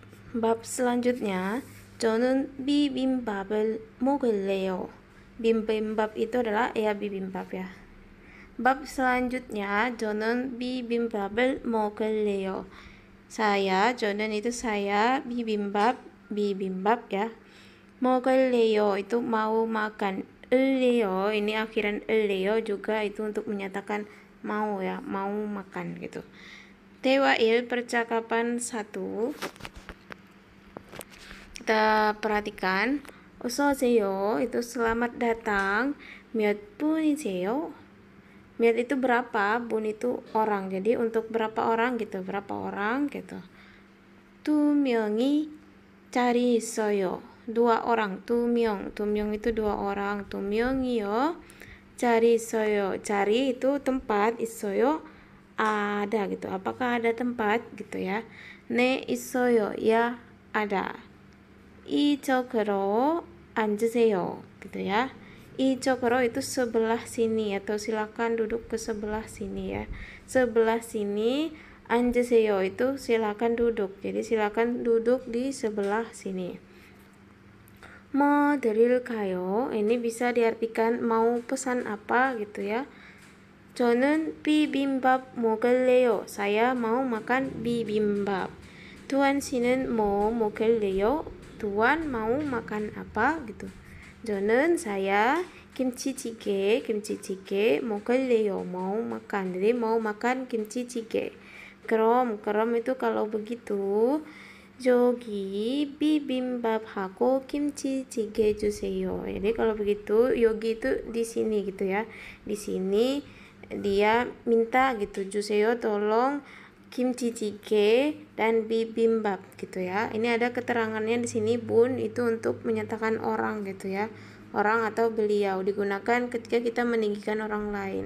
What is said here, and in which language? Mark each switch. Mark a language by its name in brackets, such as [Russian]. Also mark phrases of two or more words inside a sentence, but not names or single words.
[Indonesian] Bab selanjutnya, [Korean] 저는 bibimbap을 먹을래요. [Indonesian] Bibimbap itu adalah ya bibimbap ya. Bab selanjutnya, [Korean] 저는 bibimbap을 먹을래요. [Indonesian] 저는 itu saya, bibimbap ya. 먹을래요 itu mau makan. 을래요 ini akhiran 을래요 juga itu untuk menyatakan mau ya, mau makan gitu. Tewail percakapan 1. Kita perhatikan. 어서오세요 itu selamat datang. [Korean] 몇 분이세요? [Indonesian] 몇 itu berapa, bun itu orang. Jadi untuk berapa orang gitu, berapa orang gitu. [Korean] 두 명이 자리 있어요. [Indonesian] dua orang, [Korean] 두 명 [Indonesian] itu dua orang. [Korean] 두 명이요. 자리 있어요. [Indonesian] 자리 itu tempat, 있어요 ada gitu. Apakah ada tempat gitu ya. [Korean] 네 있어요 [Indonesian] ya ada. [Korean] 이쪽으로 앉으세요 [Indonesian] gitu ya. 이쪽으로 itu sebelah sini atau silakan duduk ke sebelah sini ya. Sebelah sini. 앉으세요 itu silakan duduk. Jadi silakan duduk di sebelah sini. [Korean] 뭐 드릴까요? [Indonesian] Ini bisa diartikan mau pesan apa gitu ya. [Korean] 저는 비빔밥 먹을래요. [Indonesian] Saya mau makan bibimbap. [Korean] Tuan 씨는 뭐 먹을래요? [Indonesian] Tuan mau makan apa gitu. [Korean] 저는 saya 김치찌개 먹을래요. [Indonesian] mau makan. Jadi mau makan 김치찌개. 그럼 itu kalau begitu [Korean] 여기 비빔밥하고 김치찌개 주세요. [Indonesian] Jadi kalau begitu 여기 itu di sini gitu ya. Di sini dia minta gitu, 주세요 tolong kimchi dan bibimbap gitu ya. Ini ada keterangannya di sini bun itu untuk menyatakan orang gitu ya. Orang atau beliau digunakan ketika kita meninggikan orang lain.